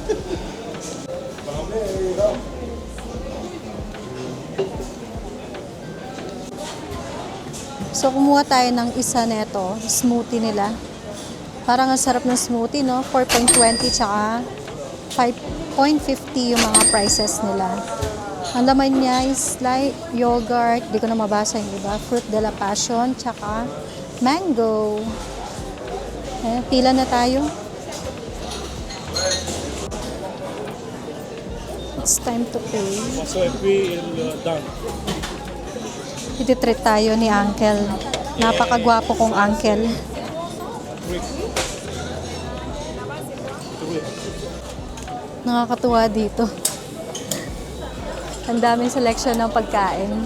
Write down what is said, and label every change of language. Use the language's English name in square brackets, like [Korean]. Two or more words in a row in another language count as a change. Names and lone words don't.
[Filipino] So, kumuha tayo ng isa neto, smoothie nila. Parang ang sarap ng smoothie, no? 4.20 tsaka 5.50 yung mga prices nila. Ang laman niya [English] is like yogurt, [Filipino] di ko na mabasa yung iba, [French] fruit de la passion, [Filipino] tsaka mango. Ayan, pila na tayo. [English] It's time to pay. So if we done. [Filipino] Ititreat tayo ni Uncle. Napakagwapo kong Uncle. Nakakatuwa dito. Ang daming selection ng pagkain.